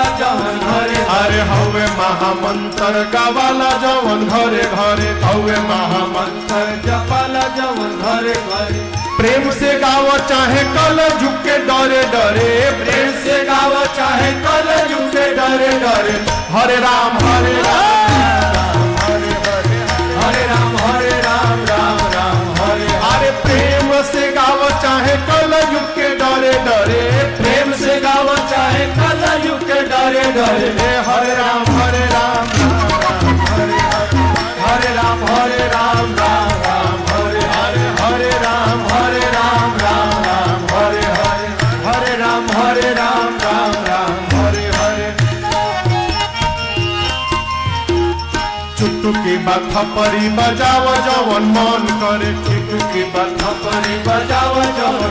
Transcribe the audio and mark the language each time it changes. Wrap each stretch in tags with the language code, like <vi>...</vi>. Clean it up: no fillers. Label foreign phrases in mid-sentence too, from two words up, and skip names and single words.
<bho>जवन घरे अरे हवे महामंत्र गवाला जवन घरे घरे हवे महामंत्र जपाला जवन घरे घरे प्रेम से गावो चाहे कल झुके डरे डरे प्रेम से गावो चाहे कल झुके डरे डरे हरे राम अरे प्रेम से गावो चाहे कल युग के डरे डरे प्रेम से गावो चाहे कल युग के डरे डरे हरे राम हरे राम हरे राम हरे चुटकी बाथा परी बजाव जवन मन करे चुटकी बाथा परी बजाव जवन</bho>